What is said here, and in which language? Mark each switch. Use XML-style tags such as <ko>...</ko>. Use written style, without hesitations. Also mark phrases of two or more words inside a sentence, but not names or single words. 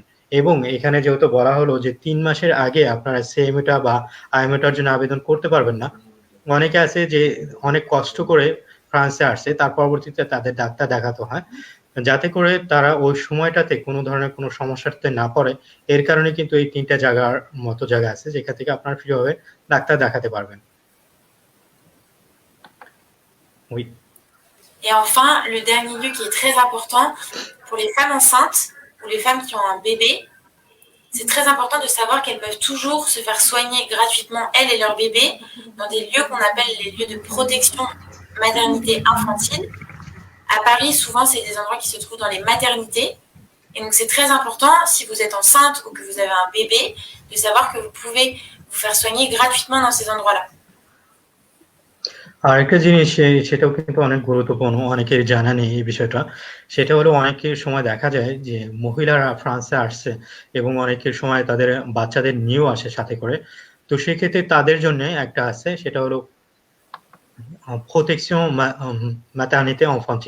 <bn>এবং এখানে যেহেতু বলা হলো যে 3 মাসের আগে আপনারা সেইমটা বা আইএমওটার জন্য আবেদন করতে পারবেন না, অনেকে আছে যে অনেক কষ্ট করে ফ্রান্সে আসছে, তার পরবর্তীতে তাদের ডাক্তার দেখাতে হয় যাতে করে তারা ওই সময়টাতে কোনো ধরনের কোনো সমস্যাতে না পড়ে। এর কারণে কিন্তু এই তিনটা জায়গার মতো জায়গা আছে যেখান থেকে আপনারা ফ্রি ভাবে ডাক্তার দেখাতে পারবেন।</bn> <fr>Oui. Et enfin, le dernier lieu qui est très important pour les femmes enceintes ou les femmes qui ont un bébé, c'est très important de savoir qu'elles peuvent toujours se faire soigner gratuitement, elles et leur bébé, dans des lieux qu'on appelle les lieux de protection maternité infantile. À Paris, souvent, c'est des endroits qui se trouvent dans les maternités. Et donc, c'est très important, si vous êtes enceinte ou que vous avez un bébé, de savoir que vous pouvez vous faire soigner gratuitement dans ces endroits-là.</fr> <bn>আরেকটা জিনিস সেটাও কিন্তু অনেক গুরুত্বপূর্ণ, অনেকের জানা নেই এই বিষয়টা। সেটা হলো অনেকের সময় দেখা যায় যে মহিলারা ফ্রান্সে আসছে এবং অনেকের সময় তাদের বাচ্চাদের নিয়েও আসে সাথে করে। তো সেক্ষেত্রে তাদের জন্য একটা আছে, সেটা হলো</bn> <fr>protection maternité infantile.</fr>